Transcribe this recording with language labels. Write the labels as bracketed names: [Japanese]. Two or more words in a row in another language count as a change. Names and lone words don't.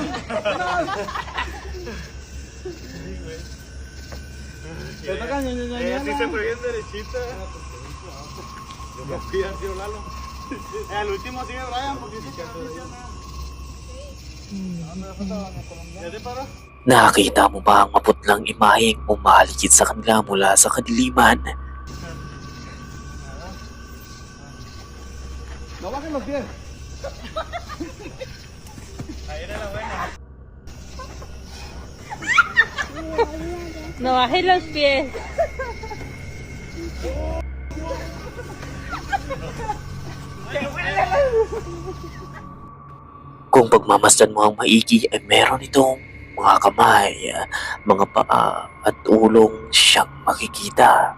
[Spanish] Así se fue bien derechita. Yo confío en tío Lalo. El último sigue Brian porque dice que ¿Ya te paró? [Filipino] Nakakita mo ba ang maputlang imaheng umaligid sa kanila mula sa kadiliman? [Spanish] No bajen los pies. No bajes los pies. [Filipino] Kung pagmamasdan mo ang maigi ay meron itong mga kamay, mga paa at ulong siyang makikita.